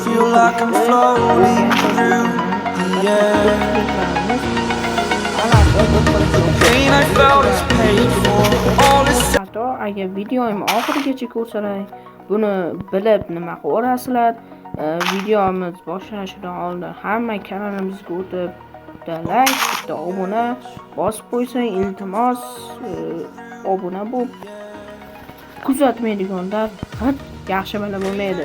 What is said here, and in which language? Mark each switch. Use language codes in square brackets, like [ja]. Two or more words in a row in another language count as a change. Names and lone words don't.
[en] like I'm floating through the air. The pain I felt is paid for. All is [uz] Hatto agar videoyimni oxirigacha ko'rsalar, buni bilib nima ko'rasizlar. Videomiz boshlanishdan oldin hamma kanalimizga o'tib, bitta like, bitta obuna bosib qo'ysang, iltimos obuna bo'lib kuzatmaydiganlar yaxshi bala bo'lmaydi.